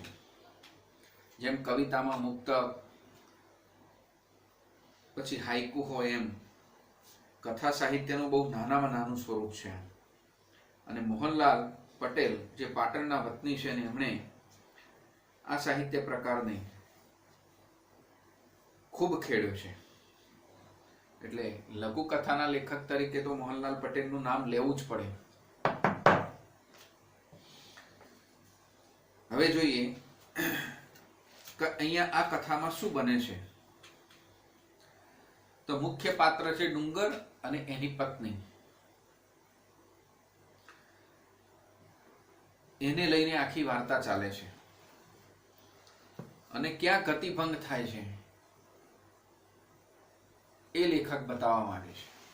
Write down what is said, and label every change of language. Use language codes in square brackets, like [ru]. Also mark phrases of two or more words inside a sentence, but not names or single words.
[gu] જેમ કવિતામાં મુક્તક પછી હાઇકુ હોય એમ કથા સાહિત્યનું બહુ નાનામાં નાનું સ્વરૂપ છે। અને મોહનલાલ પટેલ જે પાટણના વતની છે ને એમણે આ સાહિત્ય પ્રકારને ખૂબ ખેડ્યો છે। એટલે લઘુકથાના લેખક તરીકે તો મોહનલાલ પટેલનું નામ લેવું જ પડે। હવે જોઈએ કે અહીંયા આ કથામાં શું બને છે। તો મુખ્ય પાત્ર છે ડુંગર અને એની પત્ની। એને લઈને આખી વાર્તા ચાલે છે અને ક્યાં ગતિભંગ થાય છે એ લેખક બતાવા માંગે છે।